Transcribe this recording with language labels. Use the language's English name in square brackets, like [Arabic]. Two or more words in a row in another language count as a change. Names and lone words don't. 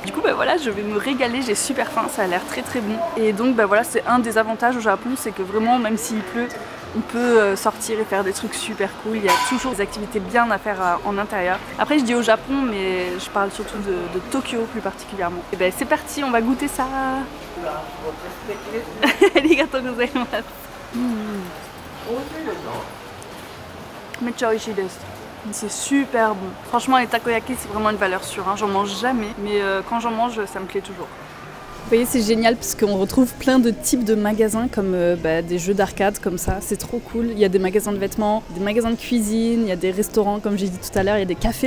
[French] Du coup voilà, je vais me régaler, j'ai super faim, ça a l'air très bon. Et donc voilà, c'est un des avantages au Japon, c'est que vraiment même s'il pleut, on peut sortir et faire des trucs super cool. Il y a toujours des activités bien à faire en intérieur. Après je dis au Japon, mais je parle surtout de Tokyo plus particulièrement. Et c'est parti, on va goûter ça. [Japanese] ありがとうございます. めっちゃ美味しいです。 [French] C'est super bon. Franchement, les takoyaki, c'est vraiment une valeur sûre. Hein. J'en mange jamais, mais quand j'en mange, ça me plaît toujours. Vous voyez, c'est génial parce qu'on retrouve plein de types de magasins comme des jeux d'arcade comme ça. C'est trop cool. Il y a des magasins de vêtements, des magasins de cuisine, il y a des restaurants comme j'ai dit tout à l'heure, il y a des cafés.